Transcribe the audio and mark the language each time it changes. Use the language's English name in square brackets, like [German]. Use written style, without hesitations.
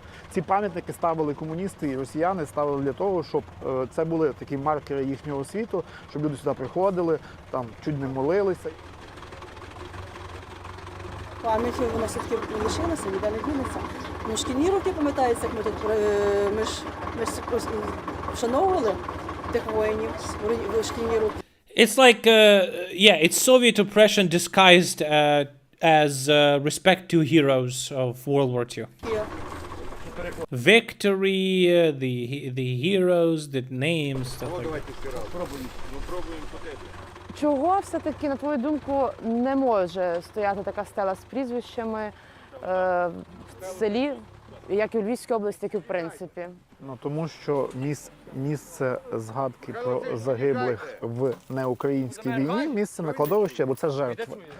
[Ukrainian] Ці пам'ятники ставили комуністи і росіяни, ставили для того, щоб це були такі маркери їхнього світу, щоб люди сюди приходили, там чуть не молилися. Пам'ять вона все-таки лишилася, ніде не дінеться. Ну, шкільні роки, пам'ятається, як ми тут ми ж вшановували тих воїнів в шкільні роки. [English] It's like, yeah, it's Soviet oppression disguised as respect to heroes of World War II. Yeah. Victory, the heroes, the names, stuff like that. [Ukrainian] Чого все-таки, на твою думку, не може стояти така стела з прізвищами в селі, як і в Львівській області, так і в принципі? Ну, тому що місце згадки про загиблих в неукраїнській війні, місце на кладовищі, бо це жертви.